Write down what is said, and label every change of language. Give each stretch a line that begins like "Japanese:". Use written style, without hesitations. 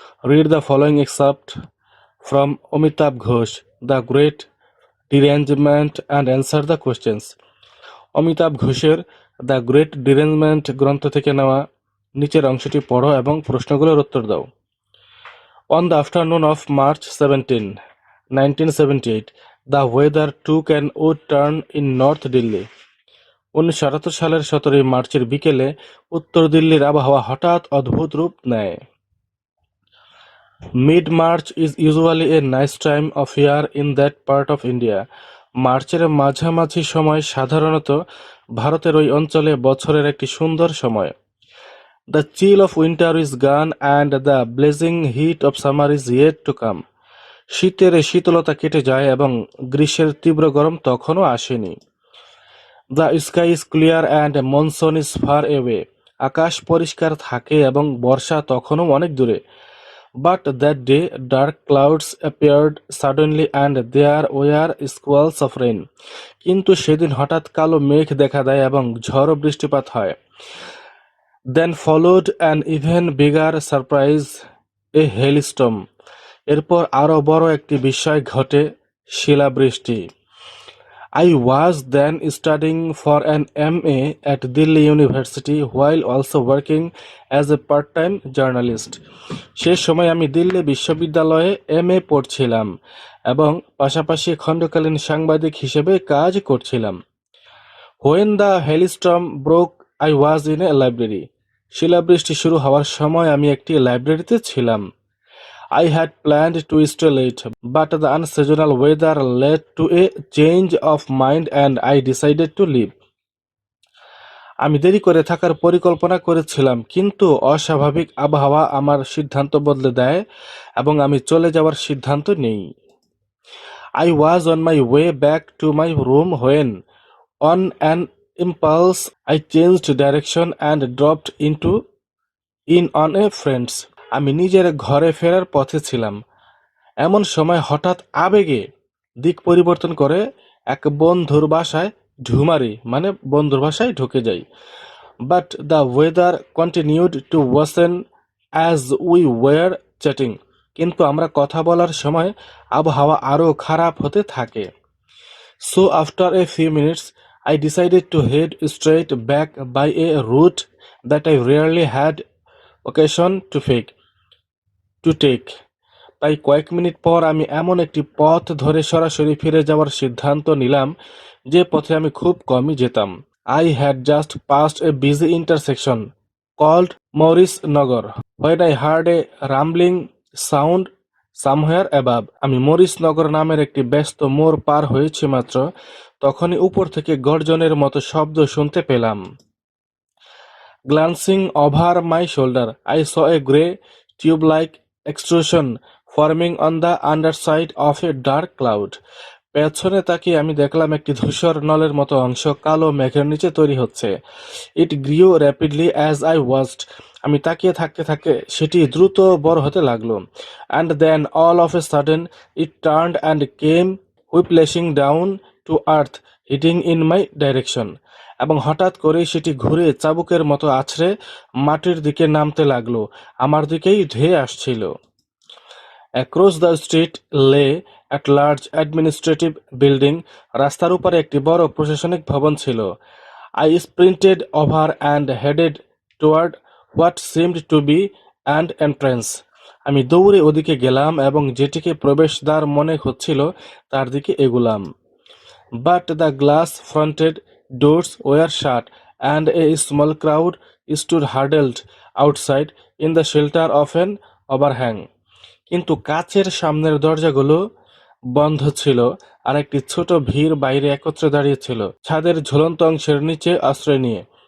English: Read the following excerpt from Amitav Ghosh, the great derangement and answer the questions.
Bangla: Amitabh ঘোষের the great derangement গ্রন্থ থেকে নেওয়া নিচের অংশটি পড়ো এবং প্রশ্নগুলোর উত্তর দাও।
English: On the afternoon of March 17, 1978, the weather took an odd turn in North Delhi.
Bangla: 1978 সালের 17 মার্চের বিকেলে উত্তর দিল্লির আবহাওয়া হঠাৎ অদ্ভুত রূপ নেয়।
English: Mid-March is usually a nice time of year in that part of India.
Bangla: মার্চের মাঝামাঝি সময় সাধারণত ভারতের ওই অঞ্চলে বছরের একটি সুন্দর সময়।
English: The chill of winter is gone and the blazing heat of summer is yet to come.
Bangla: শীতের শীতলতা কেটে যায় এবং গ্রীষ্মের তীব্র গরম তখনও আসেনি।
English: The sky is clear and monsoon is far away.
Bangla: আকাশ পরিষ্কার থাকে এবং বর্ষা তখনও অনেক দূরে।
English: But that day dark clouds appeared suddenly and there were squalls of rain.
Bangla: কিন্তু সেদিন হঠাৎ কালো মেঘ দেখা দেয় এবং ঝড় বৃষ্টিপাত হয়।
English: Then followed an even bigger surprise, a hailstorm.
Bangla: এরপর আরো বড় একটি বিস্ময় ঘটে, শিলাবৃষ্টি।
English: I was then studying for an MA at Delhi University while also working as a part-time journalist.
Bangla: সে সময় আমি দিল্লি বিশ্ববিদ্যালয়ে MA পড়ছিলাম এবং পাশাপাশি খণ্ডকালীন সাংবাদিক হিসেবে কাজ করছিলাম।
English: When the hailstorm broke, I was in a library.
Bangla: শিলাবৃষ্টি শুরু হওয়ার সময় আমি একটি লাইব্রেরিতে ছিলাম।
English: I had planned to stay late, but the unseasonal weather led to a change of mind and I decided to leave.
Bangla: আমি দেরি করে থাকার পরিকল্পনা করেছিলাম, কিন্তু অস্বাভাবিক আবহাওয়া আমার সিদ্ধান্ত বদলে দেয় এবং আমি চলে যাওয়ার সিদ্ধান্ত নেই।
English: I was on my way back to my room when, on an impulse, I changed direction and dropped in on a friend's.
Bangla: আমি নিজের ঘরে ফেরার পথে ছিলাম, এমন সময় হঠাৎ আবেগে দিক পরিবর্তন করে এক বন্ধুর বাসায় ঢুমারি মানে বন্ধুর বাসায় ঢুকে যাই।
English: But the weather continued to worsen as we were chatting.
Bangla: কিন্তু আমরা কথা বলার সময় আবহাওয়া আরও খারাপ হতে থাকে।
English: So after a few minutes I decided to head straight back by a route that I rarely had occasion to take.
Bangla: তাই কয়েক মিনিট পর আমি এমন একটি পথ ধরে সরাসরি ফিরে যাওয়ার সিদ্ধান্ত নিলাম যে পথে আমি খুব কমই যেতাম।
English: I had just passed a busy intersection called Maurice Nagar when I heard a rumbling sound somewhere above.
Bangla: আমি মরিস নগর নামের একটি ব্যস্ত মোড় পার হয়েছি মাত্র, তখনই উপর থেকে গর্জনের মতো শব্দ শুনতে পেলাম।
English: Glancing over my shoulder, I saw a grey tube-like extrusion forming on the underside of a dark cloud.
Bangla: পেছনে তাকিয়ে আমি দেখলাম একটি ধূসর নলের মতো অংশ কালো মেঘের নিচে তৈরি হচ্ছে।
English: It grew rapidly as I watched.
Bangla: আমি তাকিয়ে থাকতে থাকতে সেটি দ্রুত বড় হতে লাগলো।
English: And then all of a sudden it turned and came whiplashing down to earth, hitting in my direction.
Bangla: এবং হঠাৎ করেই সেটি ঘুরে চাবুকের মতো আছড়ে মাটির দিকে নামতে লাগলো, আমার দিকেই ধেয়ে আসছিল।
English: Across the street lay at large administrative building.
Bangla: রাস্তার উপরে একটি বড় প্রশাসনিক ভবন ছিল।
English: I sprinted over and headed toward what seemed to be an entrance.
Bangla: আমি দৌড়ে ওদিকে গেলাম এবং যেটিকে প্রবেশদ্বার মনে হচ্ছিল তার দিকে এগুলাম।
English: But the glass-fronted doors were shut and a small crowd stood huddled outside in the shelter of an overhang.
Bangla: কিন্তু কাচের সামনের দরজাগুলো বন্ধ ছিল, আর একটি ছোট ভিড় বাইরে একত্রে দাঁড়িয়ে ছিল, ছাদের ঝুলন্ত অংশের নিচে আশ্রয় নিয়ে।